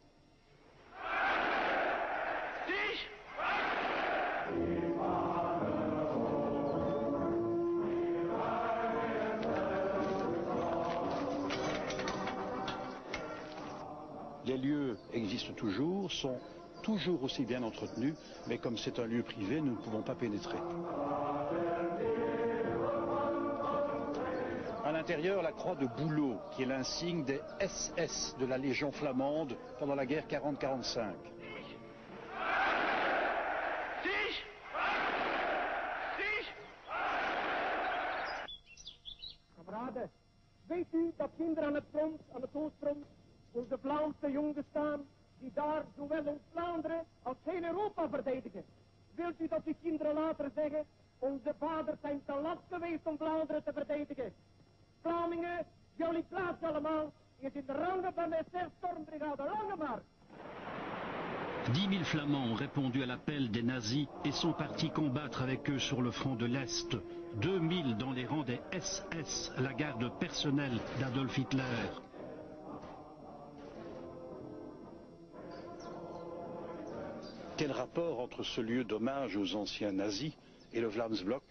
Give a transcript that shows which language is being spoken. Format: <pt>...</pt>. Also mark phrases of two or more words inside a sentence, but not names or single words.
<fr>Les lieux existent toujours, sont toujours aussi bien entretenus, mais comme c'est un lieu privé, nous ne pouvons pas pénétrer. À l'intérieur, la croix de bouleau, qui est l'insigne des SS de la Légion flamande pendant la guerre 40-45.</fr> <nl>Kameraden, weet u dat kinderen aan het front, aan het oostfront, onze Vlaamse jongens staan, die daar zowel ons Vlaanderen als heel Europa verdedigen? Wilt u dat die kinderen later zeggen, onze vaders zijn te last geweest om Vlaanderen te verdedigen? Vlamingen, jullie plaats allemaal, is in de rangen van de SS-stormbrigade Langemark.</nl> <fr>10 000 Flamands ont répondu à l'appel des nazis et sont partis combattre avec eux sur le front de l'Est. 2 000 dans les rangs des SS, la garde personnelle d'Adolf Hitler. Quel rapport entre ce lieu d'hommage aux anciens nazis et le Vlaamsblok?</fr>